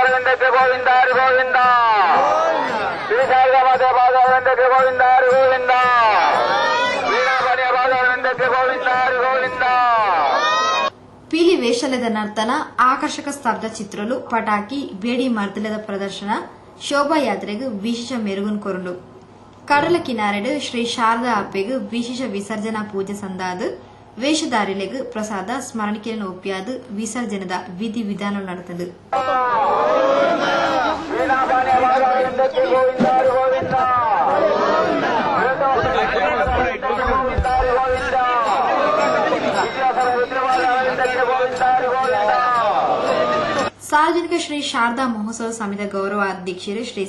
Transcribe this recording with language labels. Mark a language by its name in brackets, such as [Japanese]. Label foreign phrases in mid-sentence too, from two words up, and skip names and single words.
[Kannada] ವೃಂದಕ್ಕೆ ಗೋವಿಂದ ಹರಿ ಗೋವಿಂದ ಶ್ರೀ ಶಾರದಾ ಮಾತೆ ಪಾದಾರ ವೃಂದಕ್ಕೆ ಗೋವಿಂದ ಹರಿ ಗೋವಿಂದ ವೀಣಾಮಣಿಯ ಪಾದಾರ ವೃಂದಕ್ಕೆ ಗೋವಿಂದ ಹರಿ ಗೋವಿಂದ. [Tulu] ಪೀಲಿ ವೇಷಲದ ನರ್ತನ, ಆಕರ್ಷಕ ಸ್ತಬ್ಧ ಚಿತ್ರలు, ಪಟಾಕಿ, ಬೇಡಿ ಮರ್ದಲದ ಪ್ರದರ್ಶನ ಶೋಭಾಯಾತ್ರೆಗೆ ವಿಶೇಷ ಮೆರುಗುನ್ ಕೊರಲು. ಕಡಲ ಕಿನಾರೆಡು ಶ್ರೀ ಶಾರದಾ ಅಪ್ಪೆಗೆ ವಿಶೇಷ ವಿಸರ್ಜನಾ ಪೂಜೆ ಸಂದಾದು ವೇಷಧಾರಿಲೆಗೆ ಪ್ರಸಾದ ಸ್ಮರಣಿಕೆಯನ್ನು ಒಪ್ಪಿಯಾದು ವಿಸರ್ಜನದ ವಿಧಿ ವಿಧಾನ ನಡೆತದು. ಸಾರ್ವಜನಿಕ ಶ್ರೀ ಶಾರದಾ ಮಹೋತ್ಸವ ಸಮಿತಿ ಗೌರವ ಅಧ್ಯಕ್ಷರು ಶ್ರೀ